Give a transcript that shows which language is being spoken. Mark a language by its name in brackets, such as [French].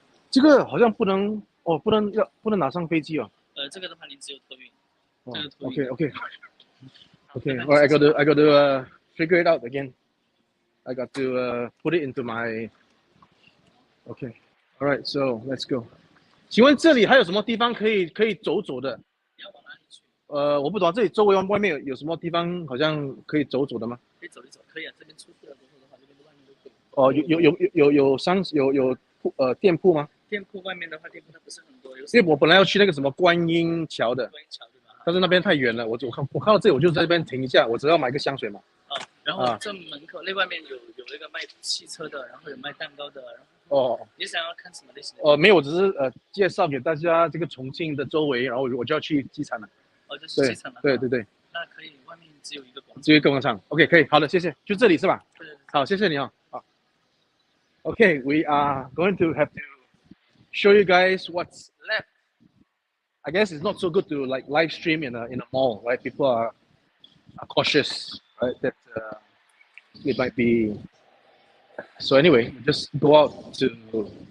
[Chinese] 这个好像不能，哦，不能拿上飞机哦。这个的话，您只有托运。哦这个托运。 [English] OK，OK，OK。 All right, I got to figure it out again. I got to put it into my. Okay. All right, so let's go. [Chinese] 请问这里还有什么地方可以走的？你要往哪里去？我不懂，这里周围外面有什么地方好像可以走的吗？可以走一走，可以啊。这边出去了之后的话，这边的外面都可以。哦，有店铺吗？店铺外面的话，店铺它不是很多，因为我本来要去那个什么观音桥的，观音桥对吧？但是那边太远了，我看到这里我就在这边停一下，我只要买个香水嘛。然后这门口那外面有那个卖汽车的，然后有卖蛋糕的，然后哦，你想要看什么类型的？没有，我只是介绍给大家这个重庆的周围，然后我就要去机场了。哦，就是机场了。对对对。那可以，外面只有一个广场。只有一个广场 ，OK， 可以，好的，谢谢，就这里是吧？对。好，谢谢你哦。 [English] 好 ，OK， we are going to have to show you guys what's left. I guess it's not so good to like live stream in a mall, right? People are cautious, right? That it might be. So anyway, just go out to.